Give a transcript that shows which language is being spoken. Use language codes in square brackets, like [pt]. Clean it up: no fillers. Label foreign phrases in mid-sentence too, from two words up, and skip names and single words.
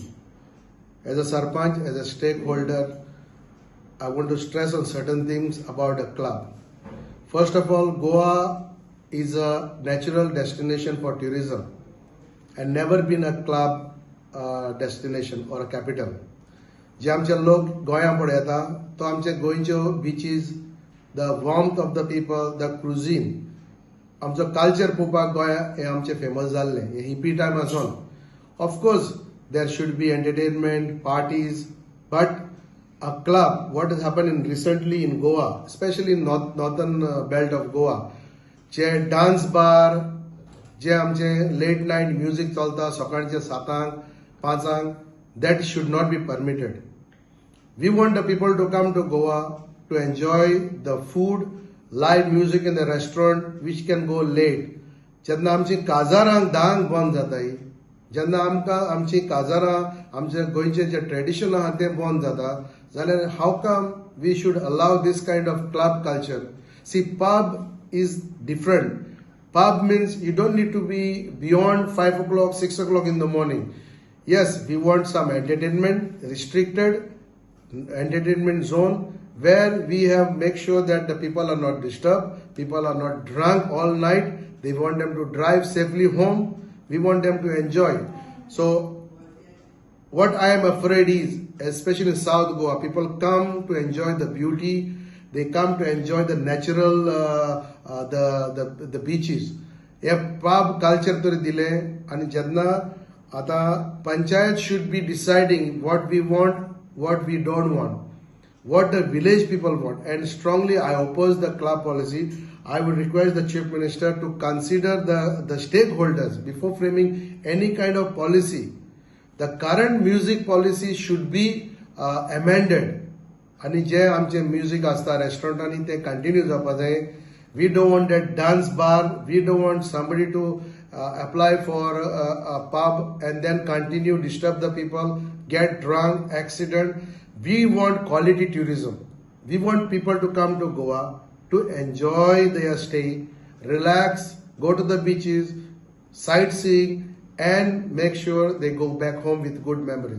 [en] As a Sarpanch, as a stakeholder, I want to stress on certain things about a club. First of all, Goa is a natural destination for tourism and never been a club destination or a capital. [kok] जे आमचे लोक गोंया पळय येता तो आमचे गोंयच्यो बीचीज [en] the warmth of the people [kok] द क्रुझीन आमचो कल्चर पळोवपाक गोंया हे आमचे फेमस जाल्ले हे हिपी टायम आसून [en] of course there should be entertainment parties but a club, what has happened recently in Goa, especially in northern belt of Goa, [kok] जे डान्स बार जे आमचे लेट नाईट म्युझिक चलता सकाळचे [en] 7:00 5:00 that should not be permitted. We want the people to come to Goa to enjoy the food, live music in the restaurant which can go late. [kok] जेन्ना आमची काजारां 10:00 बंद जाताय जेन्ना आमकां आमची काजारां आमचे गोंयचे जे ट्रेडिशन आहा ते बंद जाता जाल्यार [en] how come we should allow this kind of club culture. सी पब is different. Pub means you don't need to be beyond 5 o'clock, 6 o'clock in the morning. Yes, we want some entertainment, restricted entertainment zone where we have make sure that the people are not disturbed, people are not drunk all night. They want them to drive safely home. We want them to enjoy. So what I am afraid is, especially in South Goa, people come to enjoy the beauty. They come to enjoy the natural, the beaches. हे pub culture [kok] तरी दिले आणि जेन्ना आता पंचायत [en] should be deciding what we want, what we don't want, what the village people want. And strongly I oppose the club policy. I would request the Chief Minister to consider the stakeholders before framing any kind of policy. The current music policy should be amended. [kok] आणि जे आमचे म्युझिक आसता रेस्टॉरंटांनी ते कंटिन्यू जावपा जाय. [en] We don't want that dance bar. We don't want somebody to apply for a pub and then continue disturb the people, get drunk, accident. We want quality tourism. We want people to come to Goa to enjoy their stay, relax, go to the beaches, sightseeing, and make sure they go back home with good memories.